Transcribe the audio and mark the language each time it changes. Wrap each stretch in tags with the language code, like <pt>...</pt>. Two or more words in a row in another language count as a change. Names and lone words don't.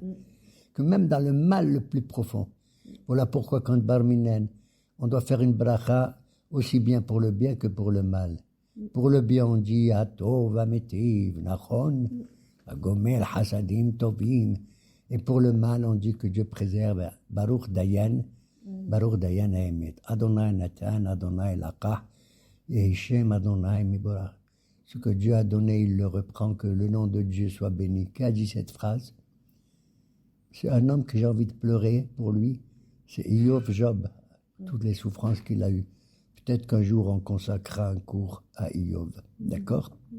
<fr>Que même dans le mal le plus profond. Voilà pourquoi quand Barminen, on doit faire une bracha aussi bien pour le bien que pour le mal. Pour le bien, on dit</fr> <he>הטוב והמטיב נכון הגומל חסדים טובים.</he> <fr>Et pour le mal, on dit que Dieu préserve</fr> <he>ברוך דיין האמת. ה' נתן ה' לקח יהי שם ה' מבורך.</he> <fr>Ce que Dieu a donné, il le reprend, que le nom de Dieu soit béni. Qui a dit cette phrase? C'est un homme que j'ai envie de pleurer pour lui. C'est Iyov Job. Toutes les souffrances qu'il a eues. Peut-être qu'un jour on consacrera un cours à Iyov. D'accord?</fr>